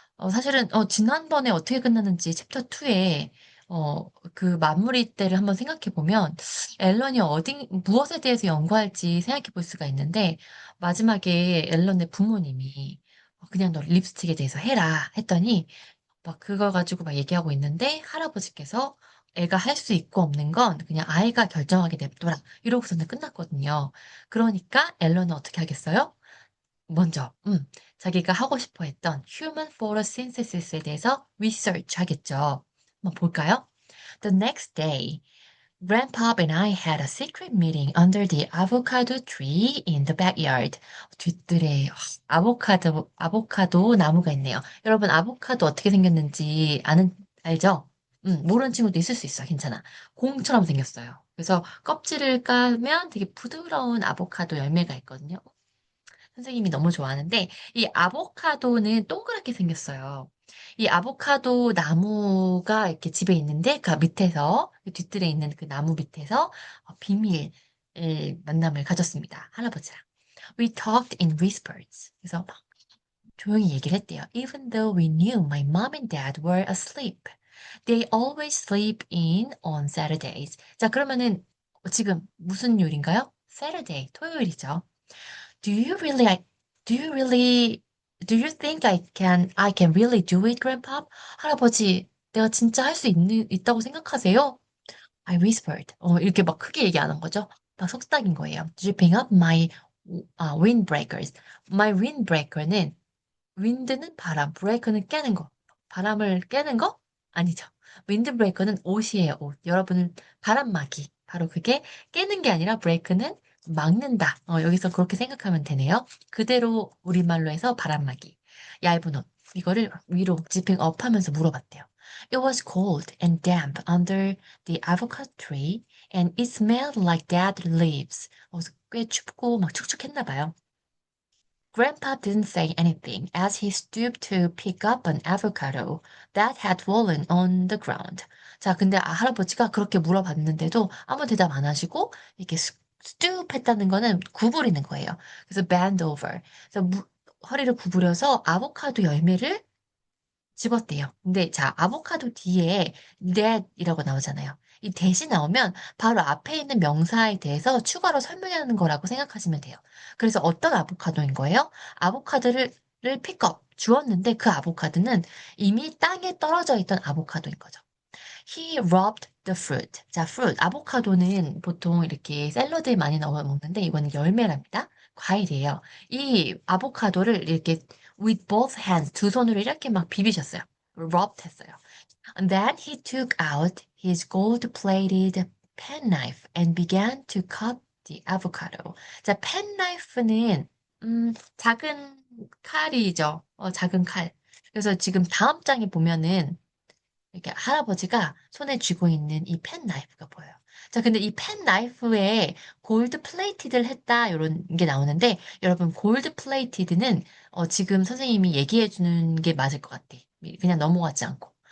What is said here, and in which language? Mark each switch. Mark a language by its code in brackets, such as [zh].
[ko] 사실은 지난번에 어떻게 끝났는지 챕터 2에 그 마무리 때를 한번 생각해 보면 앨런이 무엇에 대해서 연구할지 생각해 볼 수가 있는데 마지막에 앨런의 부모님이 그냥 너 립스틱에 대해서 해라 했더니 막 그거 가지고 막 얘기하고 있는데 할아버지께서 애가 할 수 있고 없는 건 그냥 아이가 결정하게 냅둬라 이러고서는 끝났거든요. 그러니까 앨런은 어떻게 하겠어요? 먼저, 자기가 하고 싶어 했던 Human Photosynthesis에 대해서 research 하겠죠. 한번 볼까요? [en] The next day, Grandpa and I had a secret meeting under the avocado tree in the backyard. [ko] 뒤뜰에 아보카도 나무가 있네요. 여러분, 아보카도 어떻게 생겼는지 알죠? 모르는 친구도 있을 수 있어. 괜찮아. 공처럼 생겼어요. 그래서 껍질을 까면 되게 부드러운 아보카도 열매가 있거든요. 선생님이 너무 좋아하는데 이 아보카도는 동그랗게 생겼어요. 이 아보카도 나무가 이렇게 집에 있는데 그 밑에서 그 뒤뜰에 있는 그 나무 밑에서 비밀 만남을 가졌습니다. 할아버지랑. [en] We talked in whispers. [ko] 그래서 막 조용히 얘기를 했대요. [en] Even though we knew my mom and dad were asleep. They always sleep in on Saturdays. [ko] 자, 그러면은 지금 무슨 요일인가요? Saturday, 토요일이죠. [en] Do you really, I- do you really, do you think I can really do it, Grandpa? [ko] 할아버지, 내가 진짜 할 수 있다고 생각하세요? [en] I whispered. [ko] 이렇게 막 크게 얘기 안 한 거죠. 막 속삭인 거예요. [en] Zipping up my windbreakers. [ko] My windbreaker는 wind는 바람, breaker는 깨는 거. 바람을 깨는 거? 아니죠. windbreaker는 옷이에요, 옷. 여러분은 바람막이. 바로 그게 깨는 게 아니라 break는 막는다. 여기서 그렇게 생각하면 되네요. 그대로 우리말로 해서 바람막이. 얇은 옷. 이거를 위로 zipping up 하면서 물어봤대요. [en] It was cold and damp under the avocado tree and it smelled like dead leaves. [ko] 꽤 춥고 막 축축했나 봐요. [en] Grandpa didn't say anything as he stooped to pick up an avocado that had fallen on the ground. [ko] 자, 근데 할아버지가 그렇게 물어봤는데도 아무 대답 안 하시고 이렇게 stoop 했다는 거는 구부리는 거예요. 그래서 [en] bend over. [ko] 그래서 허리를 구부려서 아보카도 열매를 집었대요. 근데 자, 아보카도 뒤에 that이라고 나오잖아요. 이 that이 나오면 바로 앞에 있는 명사에 대해서 추가로 설명하는 거라고 생각하시면 돼요. 그래서 어떤 아보카도인 거예요? 아보카도를 픽업, 주었는데 그 아보카도는 이미 땅에 떨어져 있던 아보카도인 거죠. [en] He rubbed the fruit. [ko] 자, [en] fruit. [ko] 아보카도는 보통 이렇게 샐러드에 많이 넣어 먹는데 이거는 열매랍니다. 과일이에요. 이 아보카도를 이렇게 [en] with both hands [ko] 두 손으로 이렇게 막 비비셨어요. rubbed 했어요. [en] And then he took out his gold-plated penknife and began to cut the avocado. [ko] 자, penknife는 작은 칼이죠. 작은 칼. 그래서 지금 다음 장에 보면은 이렇게 할아버지가 손에 쥐고 있는 이 펜나이프가 보여요. 자, 근데 이 펜나이프에 골드 플레이티드를 했다, 이런 게 나오는데, 여러분, 골드 플레이티드는 지금 선생님이 얘기해 주는 게 맞을 것 같아. 그냥 넘어가지 않고.